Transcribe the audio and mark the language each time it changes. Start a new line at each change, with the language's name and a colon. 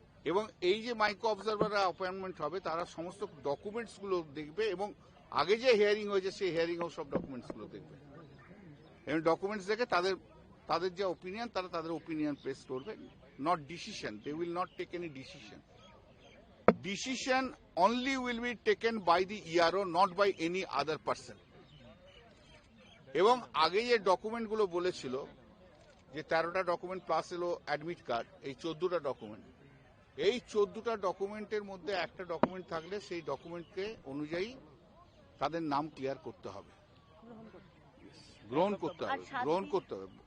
Bangla: এবং এই যে মাইক্রো অবজারভাররা অ্যাপয়েন্টমেন্ট হবে তারা সমস্ত ডকুমেন্টসগুলো দেখবে এবং আগে যে হিয়ারিং হয়েছে সেই হিয়ারিংও সব ডকুমেন্টসগুলো দেখবে এবং ডকুমেন্টস দেখে তাদের যে ওপিনিয়ন তাদের ওপিনিয়ন প্রেস করবে।
English: Not decision, they will not take any decision. Decision only will be taken by the ERO, not by any other person.
Bangla: এবং আগে যে ডকুমেন্টগুলো বলেছিল যে 13টা ডকুমেন্ট প্লাস এলো অ্যাডমিট কার্ড, এই 14টা ডকুমেন্ট, এই 14টা ডকুমেন্টের মধ্যে একটা ডকুমেন্ট থাকলে সেই ডকুমেন্টকে অনুযায়ী তাদের নাম ক্লিয়ার করতে হবে, গ্রহণ করতে হবে।